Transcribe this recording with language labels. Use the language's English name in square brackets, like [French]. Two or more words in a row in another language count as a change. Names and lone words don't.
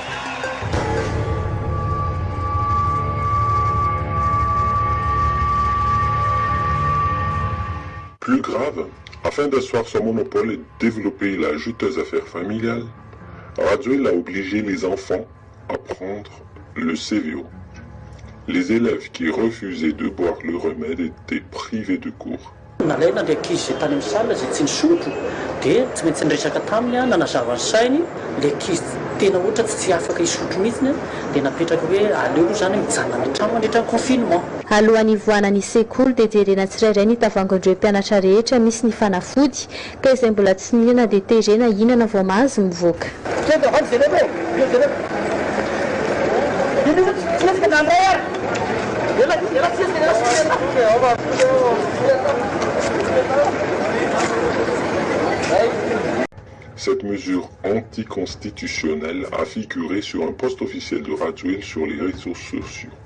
[French] Plus grave, afin d'asseoir son monopole et de développer la juteuse affaire familiale, Radziwiłł a obligé les enfants à prendre le CVO. Les élèves qui refusaient de boire le remède étaient privés de cours. [Malagasy] Nalaina ilay ankizy tany amin'ny salle izay tsy nisotro dia tsy maintsy niresaka taminy nanazava ny sainy ilay ankizy tena ohatra tsy afaka hisotro mihitsy dia napetraka hoe aleo zany mijanona any an-trano mandritra ny confinement. Alohan'ny ivoanany sekoly dia jerena tsirairay ny tavangan'ireo mpianatra rehetra misy ny fanafody ka izay mbola tsy nihinana dia terena hihinana vao mahazo mivoaka. [French] Cette mesure anticonstitutionnelle a figuré sur un post officiel de Radziwiłł sur les réseaux sociaux.